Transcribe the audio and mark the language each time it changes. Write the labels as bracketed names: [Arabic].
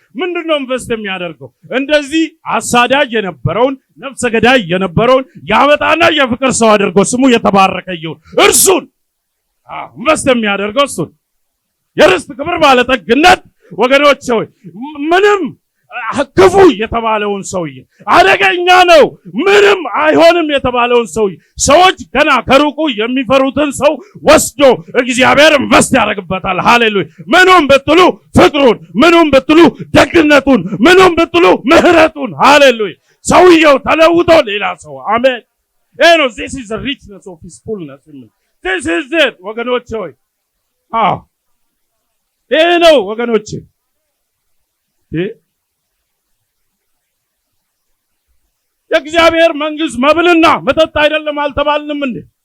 [Amharic] ምንድነው ኢንቨስት የሚያደርገው? እንደዚህ አሳዳጅ የነበረውን ነፍሰ ገዳይ የነበረውን ያመጣና የፍቅር ሰው አድርጎ ስሙ የተባረከ ይሁን እርሱን ኢንቨስት የሚያደርገው እሱን የርስት ክብር ባለጠግነት ወገኖች ሆይ ምንም ክፉ የተባለውን ሰውዬ አደገኛ ነው ምንም አይሆንም የተባለውን ሰውዬ ሰዎች ገና ከሩቁ የሚፈሩትን ሰው ወስዶ እግዚአብሔር ኢንቨስት ያደርግበታል። ሃሌሉያ! ምኑም ብትሉ ፍቅሩን፣ ምኑም ብትሉ ደግነቱን፣ ምኑም ብትሉ ምህረቱን። ሃሌሉያ! [English] ሰውየው ተለውጦ ሌላ ሰው አሜን። ነው this is the richness of his fullness. [Amharic] this is it ወገኖች ሆይ ነው ወገኖች የእግዚአብሔር መንግስት መብልና መጠጥ አይደለም አልተባልንም እንዴ?